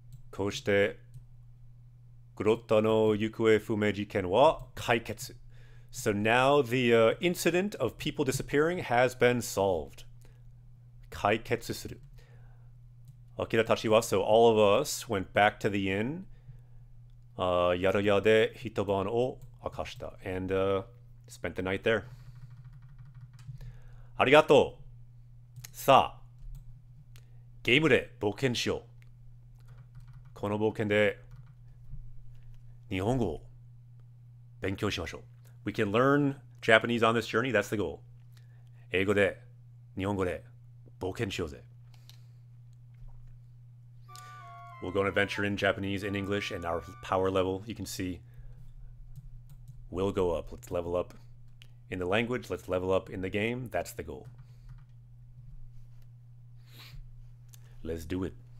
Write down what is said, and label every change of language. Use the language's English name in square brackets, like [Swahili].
[Japanese] こうしてグロッタの行方不明事件は解決。 [English] So now the incident of people disappearing has been solved. [Japanese] 解決する。 Akira tachi wa, [English] so all of us went back to the inn. [Japanese] Yaraya de hitoban o akashita. [English] And spent the night there. [Japanese] Arigato. さあ、ゲームで冒険しよう。この冒険で日本語を勉強しましょう。 [English] We can learn Japanese on this journey. That's the goal. [Japanese] 英語で、日本語で冒険しようぜ。 [English] We'll go on an adventure in Japanese, in English, and our power level, you can see, will go up. Let's level up in the language. Let's level up in the game. That's the goal. Let's do it.